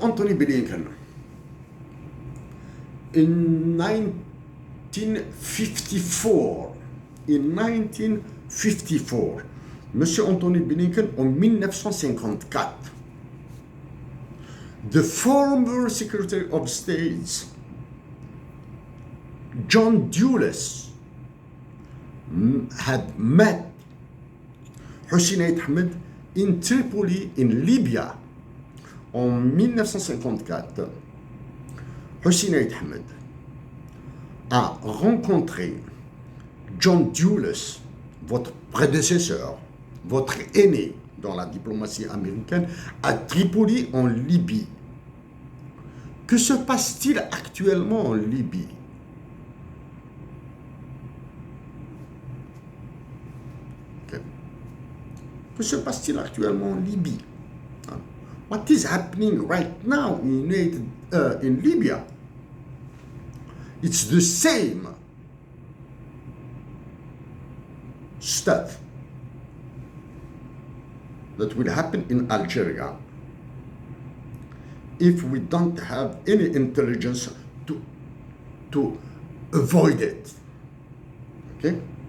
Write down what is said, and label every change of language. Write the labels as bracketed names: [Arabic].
[English] Anthony Blinken, in 1954, [French] Monsieur Anthony Blinken, en 1954, [English] the former Secretary of State, John Dulles, had met Hussein Ahmed in Tripoli, in Libya. [French] En 1954, Hussein Ahmed a rencontré John Dulles, votre prédécesseur, votre aîné dans la diplomatie américaine, à Tripoli, en Libye. Que se passe-t-il actuellement en Libye? Que se passe-t-il actuellement en Libye? [English] What is happening right now in Libya? It's the same stuff that will happen in Algeria if we don't have any intelligence to avoid it. Okay?